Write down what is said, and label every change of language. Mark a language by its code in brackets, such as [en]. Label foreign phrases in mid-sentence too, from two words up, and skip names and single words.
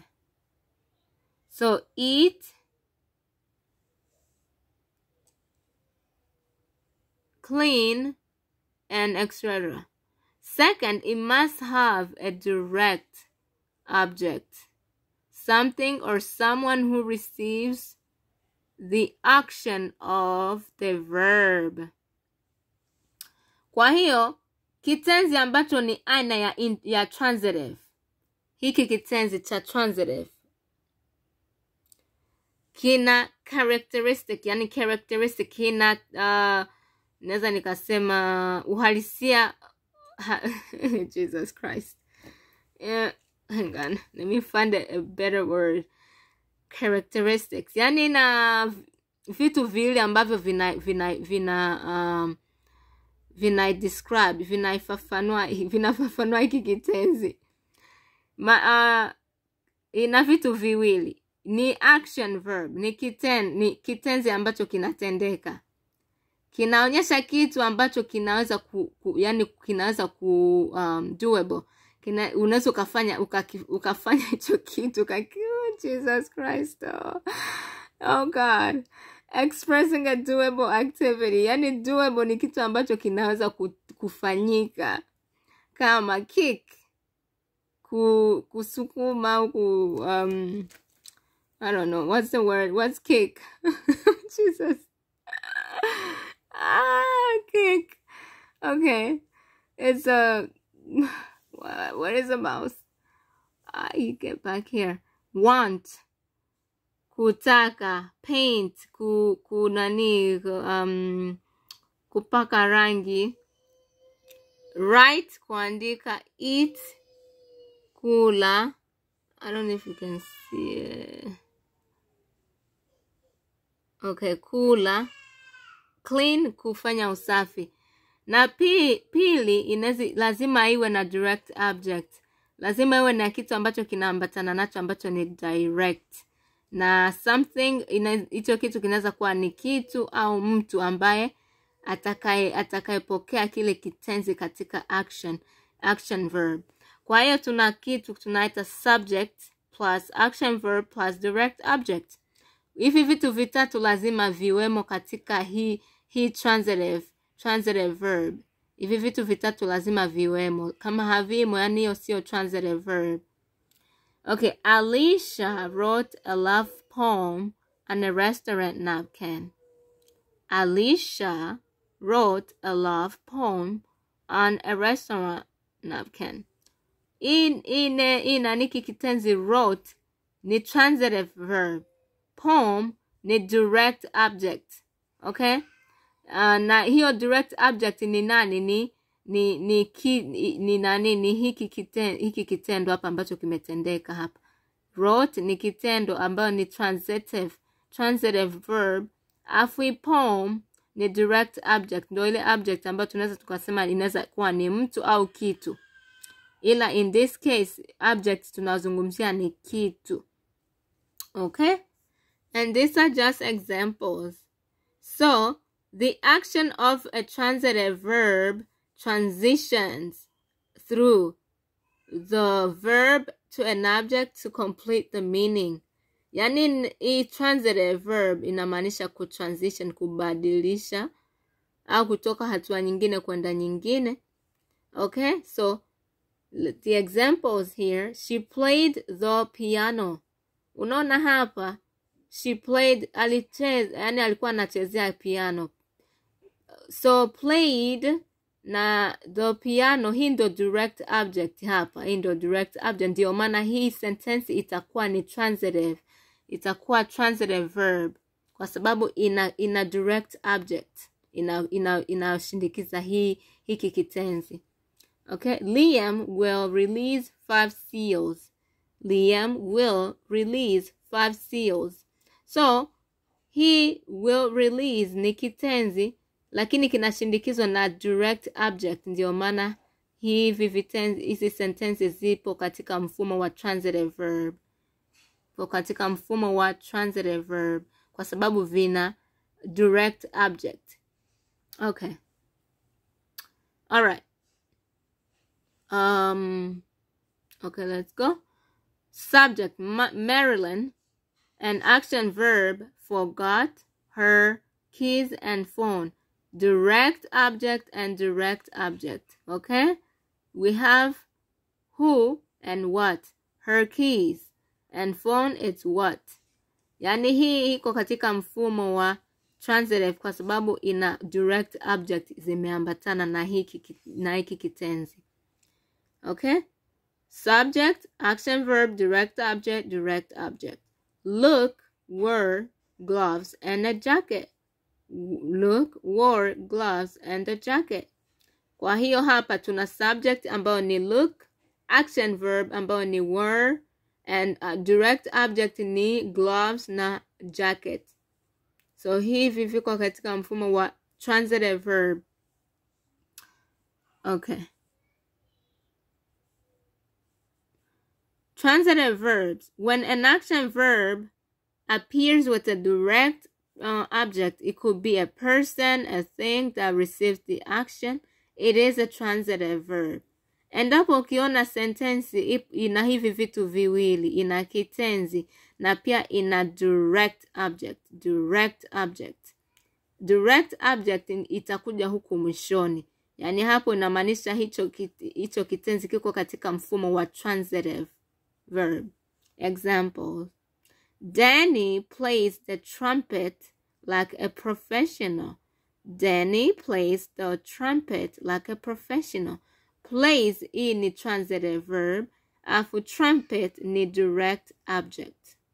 [en] So eat, clean, and etc. Second, it must have a direct object, something or someone who receives the action of the verb. [sw] Kwa hiyo, kitenzi ambacho ni aina ya transitive. Hiki kitenzi cha transitive kina characteristic, yani characteristic kina naweza nikasema uhalisia. [en] Jesus Christ. Hang on, let me find a better word. Characteristics, [sw] yani na vitu vile ambavyo vina describe, vinafafanua hiki kitenzi. Ina vitu viwili. Ni action verb, ni kitenzi ambacho kinatendeka. Kinaonyesha kitu ambacho kinaweza kinaweza doable. Unaweza ukafanya hicho kitu Jesus Christ. [en] Oh God. Expressing a doable activity. [sw] Yani doable ni kitu ambacho kinaweza kufanyika. Kama kick, kusukuma, [en] I don't know, what's the word? What's kick? Jesus. Kick. Okay. It's what is a mouse? You get back here. Want, [sw] kutaka, paint, kunani, kupaka rangi. Write, kuandika. Eat, kula. [en] I don't know if you can see it. [sw] Okay, kula. Clean, kufanya usafi. Na pili lazima iwe na [en] direct object. [sw] Lazima iwe na kitu ambacho kinaambatana nacho ambacho ni direct. Na something, hicho kitu kinaweza kuwa ni kitu au mtu ambaye atakayepokea kile kitenzi katika [en] action verb. [sw] Kwa hiyo tuna kitu tunaita [en] subject plus action verb plus direct object. [sw] Hivi vitu vitatu lazima viwemo katika hii [en] transitive verb. [sw] Hivi vitu vitatu lazima viwemo. Kama havimo, yani hiyo sio [en] transitive verb. Okay, Alicia wrote a love poem on a restaurant napkin. Alicia wrote a love poem on a restaurant napkin. [sw] Niki kitenzi wrote ni [en] transitive verb. [sw] Poem ni [en] direct object. [sw] Okay? Na hiyo [en] direct object [sw] ni nani? Ni hiki kitendo hapa ambacho kimetendeka hapa. Wrote ni kitendo ambayo ni [en] transitive verb. [sw] Afu poem ni [en] direct object. [sw] Ndio ile object ambayo tunaweza tukasema inaweza kuwa ni mtu au kitu. Ila [en] in this case object [sw] tunazungumzia ni kitu. Okay? [en] And these are just examples. So, the action of a transitive verb transitions through the verb to an object to complete the meaning. [sw] Yani, [en] transitive verb [sw] inamaanisha kutransition, kubadilisha au kutoka hatua nyingine kwenda nyingine. [en] Okay, so the examples here, she played the piano. [sw] Unaona hapa, [en] she played, [sw] alicheza, yani alikuwa anachezea piano. So played na [en] the piano, [sw] hii ndo [en] direct object [sw] hapa. Hii ndo [en] direct object, [sw] ndio maana hii sentence itakuwa ni transitive. Itakuwa [en] transitive verb [sw] kwa sababu ina [en] direct object. [sw] Inashindikiza hiki kitenzi. [en] Okay, Liam will release 5 seals. Liam will release 5 seals. [sw] So, [en] he will release [sw] ni kitenzi, lakini kinashindikizwa na [en] direct object. [sw] Ndio maana hizi sentences zipo katika mfumo wa [en] transitive verb. [sw] Katika mfumo wa [en] transitive verb [sw] kwa sababu vina [en] direct object. Okay. All right. Okay, let's go. Subject, Marilyn. An action verb, forgot her keys and phone. Direct object and direct object. Okay? We have who and what. Her keys. And phone, it's what. [sw] Yani hii iko katika mfumo wa transitive kwa sababu ina [en] direct object [sw] zimeambatana na hiki kitenzi. Okay? [en] Subject, action verb, direct object, direct object. Luke wore gloves and a jacket. Luke wore gloves and a jacket. [sw] Kwa hiyo hapa tuna subject ambayo ni look, [en] action verb [sw] ambayo ni wore, [en] and direct object [sw] ni gloves na jacket. So hivi viko katika mfumo wa [en] transitive verb. Okay. Transitive verbs. When an action verb appears with a direct object, it could be a person, a thing that receives the action. It is a transitive verb. [sw] Endapo ukiona sentensi ina hivi vitu viwili, ina kitenzi na pia ina [en] direct object. Direct object. Direct object [sw] itakuja huku mwishoni. Yani hapo inamaanisha hicho kitenzi kiko katika mfumo wa [en] transitive verb. Examples. Danny plays the trumpet like a professional. Danny plays the trumpet like a professional. [sw] Plays ni [en] transitive verb. [sw] Afu trumpet ni [en] direct object.